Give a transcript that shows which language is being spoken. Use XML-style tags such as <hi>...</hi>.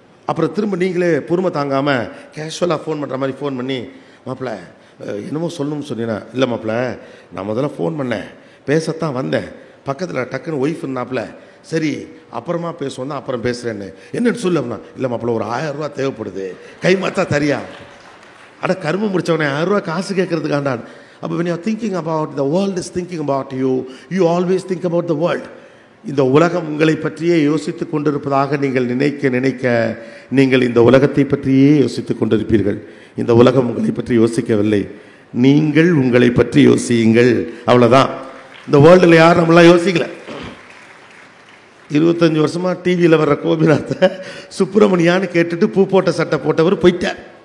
<ta>அப்புறம் திரும்ப நீங்களே பொறுமை தாங்காமல் கேஷுவலாக ஃபோன் பண்ணுற மாதிரி ஃபோன் பண்ணி, மாப்பிள்ள என்னமோ சொல்லணும்னு சொன்னீங்கன்னா, இல்லை மாப்பிள்ள நான் முதல்ல ஃபோன் பண்ணேன், பேசத்தான் வந்தேன், பக்கத்தில் டக்குன்னு ஒய்ஃப் இருந்தாப்புல, சரி அப்புறமா பேசுவோம் தான் அப்புறம் பேசுகிறேன்னு. என்னென்னு சொல்லு அப்படின்னா, இல்லை மாப்பிள்ள ஒரு 1000 ரூபா தேவைப்படுது, கை மாற்றா தரியா. அட கரும்பு முடித்தவனே 1000 ரூபா காசு கேட்கறதுக்காண்டான்.</ta> <en>அப்போ when you are thinking about the world is thinking about you, you always think about the world.</en> <ta>இந்த உலகம் உங்களை பற்றியே யோசித்து கொண்டிருப்பதாக நீங்கள் நினைக்க நீங்கள் இந்த உலகத்தை பற்றியே யோசித்து கொண்டிருப்பீர்கள். இந்த உலகம் உங்களை பற்றி யோசிக்கவில்லை, நீங்கள் உங்களை பற்றி யோசியுங்கள். அவ்வளோதான். இந்த வேர்ல்டில் யாரும் நம்மளாம் யோசிக்கல. 25 வருஷமாக டிவியில் வர்ற கோபிநாத்தை சுப்பிரமணியான்னு கேட்டுட்டு பூ போட்ட சட்டை போட்டவர் போயிட்டார்.</ta>